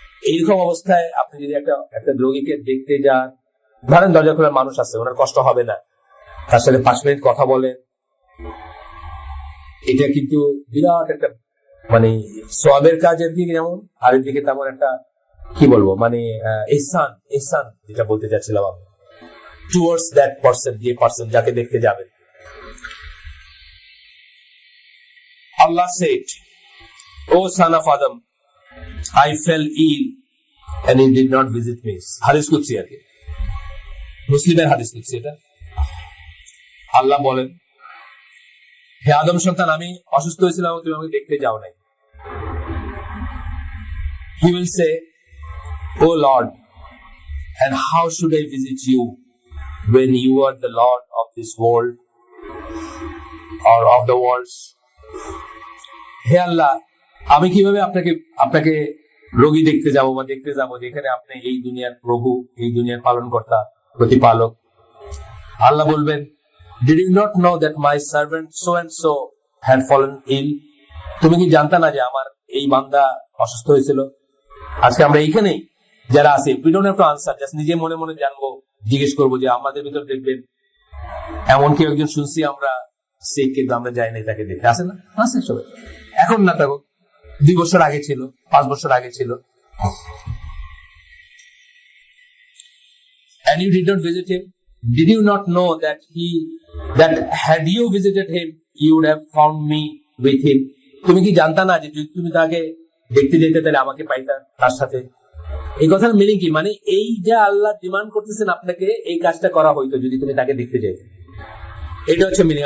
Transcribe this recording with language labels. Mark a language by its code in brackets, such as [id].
[bn] এইরকম অবস্থায় আপনি যদি একটা রোগীকে দেখতে যান, ধরেন দরজা খোলার মানুষ আছে, ওনার কষ্ট হবে না, তার সাথে 5 মিনিট কথা বলেন, এটা কিন্তু বিরাট একটা মানে সওয়াবের কাজের দিকে যেমন, আর দিকে তেমন একটা কি বলবো মানে ইহসান যেটা বলতে চাচ্ছিলাম আমি, [en] towards that person [bn] যাকে দেখতে যাবেন। [en] Allah said, "O son of Adam, I fell ill and he did not visit me." [bn] হাদিস কুদসি আর কি, মুসলিমের হাদিস কুদসি এটা। আল্লাহ বলেন, হে আদম সন্তান, আমি অসুস্থ হয়েছিলাম, তুমি আমাকে দেখতে যাও নাই। [en] He will say, "Oh Lord, and how should I visit you when you are the Lord of this world or of the worlds?" [bn] হে আল্লাহ, আমি কিভাবে আপনাকে রোগী দেখতে যাব বা দেখতে যাব যেখানে আপনি এই দুনিয়ার প্রভু, এই দুনিয়ার পালন কর্তা, প্রতিপালক। আল্লাহ বলবেন, [en] Did you not know that my servant so and so had fallen ill? [bn] তুমি কি জানতা না যে আমার এই বান্দা অসুস্থ হয়েছিল? আজকে আমরা এইখানেই যারা আছি, [en] we don't have to answer, just [bn] নিজে মনে মনে জানবো, জিজ্ঞেস করবো যে আমাদের ভিতর দেখবেন এমন কেউ একজন শুনছি আমরা সিক, কিন্তু আমরা যাই নাই তাকে দেখে, আসে না? আসে সবাই, এখন না থাকুক, 2 বছর আগে ছিল, 5 বছর আগে ছিল। [en] And you did not visit him? Did you not know that had you visited him, you would have found me with him? [bn] তুমি কি জানতা না যে যদি তুমি তাকে দেখতে যেতে তাহলে আমাকে পাইতা তার সাথে? এই কথার মিনিং কি, মানে এই যে আল্লাহ ডিমান্ড করতেছেন আপনাকে, এই কাজটা করা হইতো যদি তুমি তাকে দেখতে যেতে। এটা হচ্ছে মিনিং।